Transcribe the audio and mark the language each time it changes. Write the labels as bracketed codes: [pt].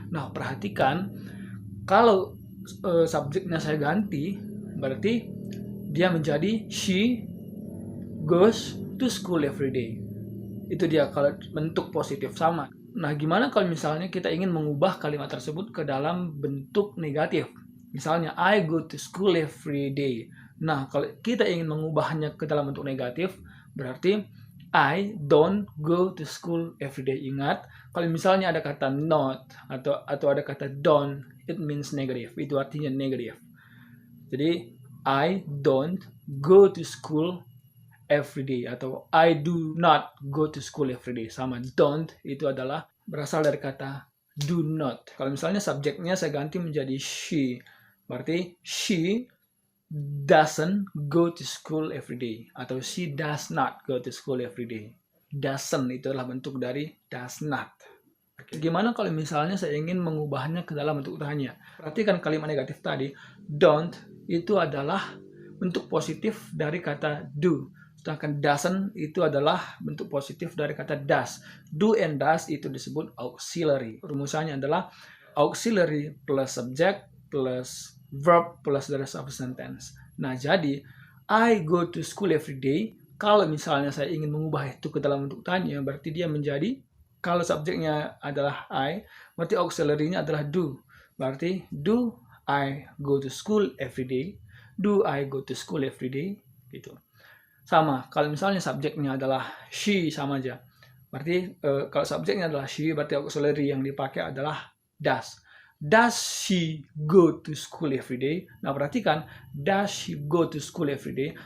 [id] Nah, perhatikan, kalau subjeknya saya ganti, berarti dia menjadi [en] she goes to school every day. [id] Itu dia kalau bentuk positif sama. Nah, gimana kalau misalnya kita ingin mengubah kalimat tersebut ke dalam bentuk negatif? Misalnya, [en] I go to school every day. [id] Nah, kalau kita ingin mengubahnya ke dalam bentuk negatif, berarti [en] I don't go to school every day. [id] Ingat, kalau misalnya ada kata not atau ada kata don't, [en] it means negative. [id] Itu artinya negatif. Jadi, [en] I don't go to school every day atau I do not go to school every day. [id] Sama don't itu adalah berasal dari kata do not. Kalau misalnya subjeknya saya ganti menjadi [en] she, berarti she doesn't go to school every day atau she does not go to school every day. [id] Doesn't itu adalah bentuk dari does not. Gimana kalau misalnya saya ingin mengubahnya ke dalam bentuk tanya? Perhatikan kalimat negatif tadi. Don't itu adalah bentuk positif dari kata do. Sedangkan doesn't itu adalah bentuk positif dari kata does. [en] Do and does [id] itu disebut [en] auxiliary. [id] Rumusannya adalah [en] auxiliary plus subject plus verb plus the rest of the sentence. [id] Nah, jadi [en] I go to school every day. [id] Kalau misalnya saya ingin mengubah itu ke dalam bentuk tanya, berarti dia menjadi, kalau subjeknya adalah I, berarti auxiliary-nya adalah do. Berarti [en] do I go to school every day? Do I go to school every day? [id] Gitu. Sama, kalau misalnya subjeknya adalah she, sama aja. Berarti kalau subjeknya adalah she, berarti auxiliary yang dipakai adalah does. [en] Does she go to school every day? [id] Nah, perhatikan, [en] does she go to school every day?